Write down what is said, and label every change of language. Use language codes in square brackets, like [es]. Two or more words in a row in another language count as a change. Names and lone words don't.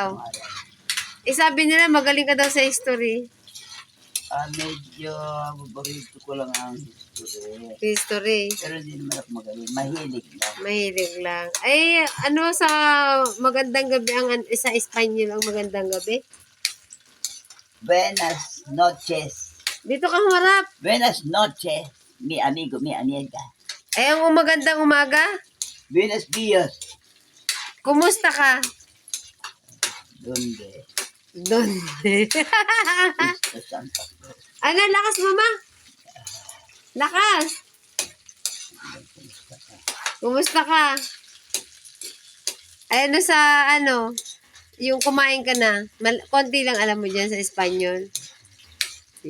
[tl] Sabi nila magaling ka daw sa history. Medyo paborito ko lang ang history. History. Pero hindi naman ako magaling. Mahilig lang. Mahilig lang. Ay, ano sa magandang gabi sa Espanyol ang magandang gabi? [es] Buenas noches. [tl] Dito ka humarap. [es] Buenas noches, mi amigo, mi amiga. [tl] Ay, ang magandang umaga. [es] Buenos días. [tl] Kumusta ka? [es] Donde? Donde? [tl] Sa Santa Cruz. Ano, lakas mama? Lakas. Kumusta ka? Ay, yung kumain ka na. Konti lang alam mo dyan sa Espanyol.